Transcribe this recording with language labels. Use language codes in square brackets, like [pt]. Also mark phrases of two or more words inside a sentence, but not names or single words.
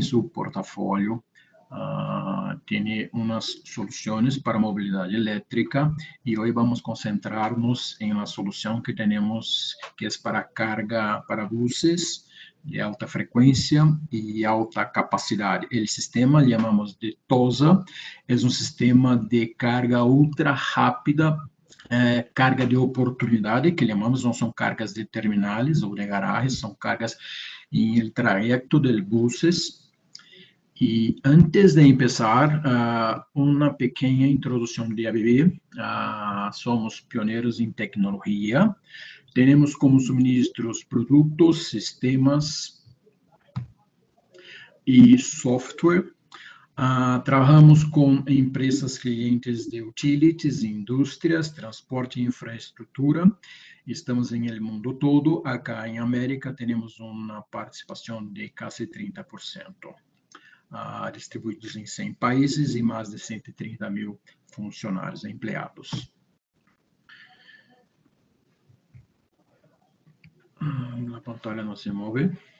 [es] su portafolio, tiene unas soluciones para movilidad eléctrica y hoy vamos a concentrarnos en la solución que tenemos, que es para carga para buses de alta frecuencia y alta capacidad. El sistema llamamos de TOSA, es un sistema de carga ultra rápida, carga de oportunidade, [pt] que chamamos, não são cargas de terminais ou de garagens, são cargas em [es] el trayecto de buses. [pt] E antes de começar, uma pequena introdução de ABB. Somos pioneiros em tecnologia, temos como suministros produtos, sistemas e software. Trabajamos com empresas clientes de utilities, indústrias, transporte e infraestrutura. Estamos em el mundo todo. Acá em América temos uma participação de quase 30%. Distribuídos em 100 países e mais de 130 mil funcionários empregados. A pantalla não se move.